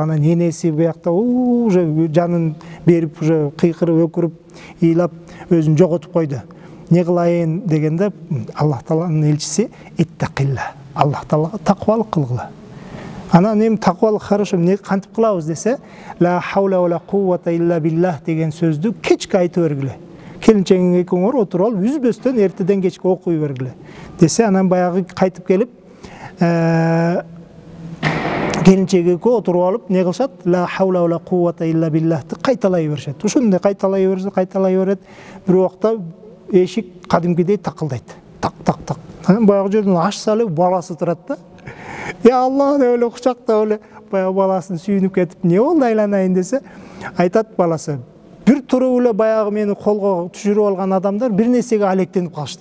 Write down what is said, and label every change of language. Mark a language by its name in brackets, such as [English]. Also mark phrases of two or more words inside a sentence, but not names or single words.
[Kyrgyz] Анан энеси буякта уже жанын берип, уже кыйкырып, өкүрүп, ыйлап өзүн жоготуп койду. Не кылайын дегенде Аллах тааланын элчиси иттакилла, Аллах таалага такыбалык кылгыла. Анан эми такыбалык хорошо, эмне кантип кылабыз десе, [Arabic] لا حول ولا قوة إلا بالله [Kyrgyz] деген сөздү кечке айтып бергиле. Келинчегиң экөөңөр отуруп алып, үзбөстөн эртеден кечке окуй бергиле десе, анан баягы кайтып келип, келинчеги экөө отуруп алып, не кылышат? [Arabic] لا حول ولا قوة إلا بالله [Kyrgyz] кайталай беришет. Ошондой кайталай берет. Бир убакта эшик кадимкидей такылдайт. Так. Анан баягы жерден ачса эле баласы турат да. Я Аллах деп эле кучактап эле баягы баласын сүйүнүп кетип, не болду айланайын десе, айтат баласы, бир туруп эле баягы мени колго түшүрүп алган адамдар бир нерсеге алектенип калышты.